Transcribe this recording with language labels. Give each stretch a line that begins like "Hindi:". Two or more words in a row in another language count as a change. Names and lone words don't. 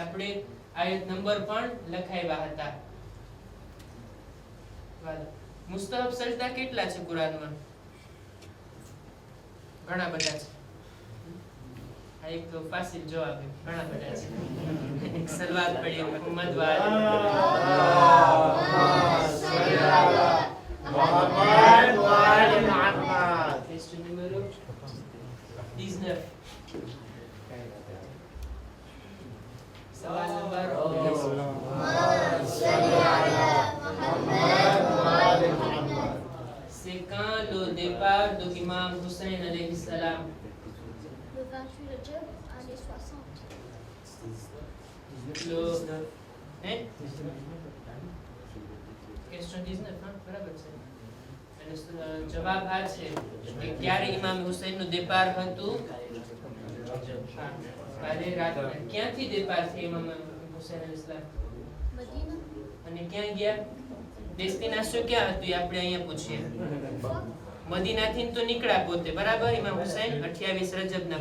Gujarati: આપણે આયત નંબર પણ લખાવ્યા હતા. વાલા, મુસ્તહબ સજદા કેટલા છે કુરાનમાં? ઘણા બધા છે. આ એક તો ફાસિલ જવાબ છે, ઘણા બધા છે. એક સલવાત પડી મુહમ્મદ વાલે
Arabic: محمد وآل محمد.
French: Question numero 19.
Hindi: सवाल नंबर 19.
French: C'est quand le départ de l'imam Hussein
Arabic: عليه السلام?
French: Le 28 Rajab, année 60. Le hein? Question 19,
Gujarati: હા બરાબર છે. અને જવાબ આ છે કે ક્યારે ઇમામ હુસૈનનું દેપાર હતું? કાલે રાત્રે. ક્યાંથી દેપાર થયો ઇમામ હુસૈન અલૈહિસ સલામ? Medina. અને ક્યાં ગયા? ડેસ્ટિનેશન ક્યાં હતું એ આપણે અહીંયા પૂછીએ. મદીનાથી તો નીકળ્યા પોતે, બરાબર, ઇમામ હુસૈન 28 રજબના.